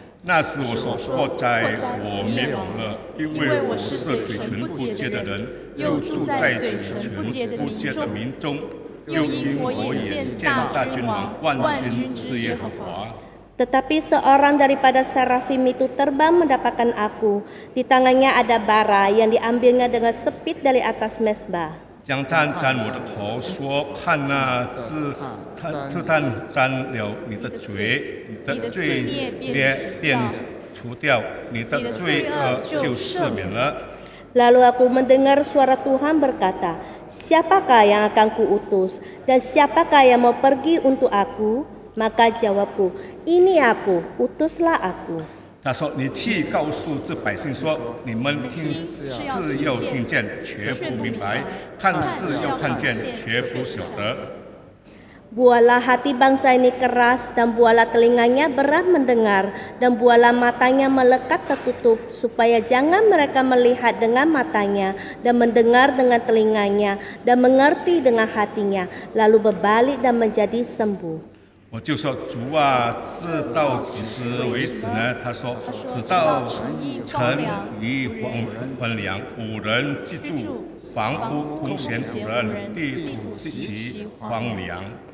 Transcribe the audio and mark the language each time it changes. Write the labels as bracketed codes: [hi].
[zh] 那时我说：祸哉，我灭亡了，因为我是嘴唇不洁的人，又住在嘴唇不洁的民中，又因我眼见大君王万军之耶和华。 [id] Tetapi seorang daripada serafim itu terbang mendapatkan aku. Di tangannya ada bara yang diambilnya dengan sepit dari atas mesbah. [zh] 将炭沾我的头，说：看那炭沾了你的嘴，你的罪孽便除掉，你的罪恶就赦免了。 [id] Lalu aku mendengar suara Tuhan berkata, siapakah yang akan kuutus dan siapakah yang mau pergi untuk aku? Maka jawabku, ini aku, utuslah aku. [zh] 他说：你去告诉这百姓说，你们听是又听见，却不明白；看是又看见，却不晓得。 [id] Bualah hati bangsa ini keras dan bualah telinganya berat mendengar dan bualah matanya melekat tertutup supaya jangan mereka melihat dengan matanya dan mendengar dengan telinganya dan mengerti dengan hatinya lalu berbalik dan menjadi sembuh. [zh] 我就说：主啊，直到几时为止呢？他说：直到城邑荒凉，无人居住，房屋空闲无人，地土极其荒凉。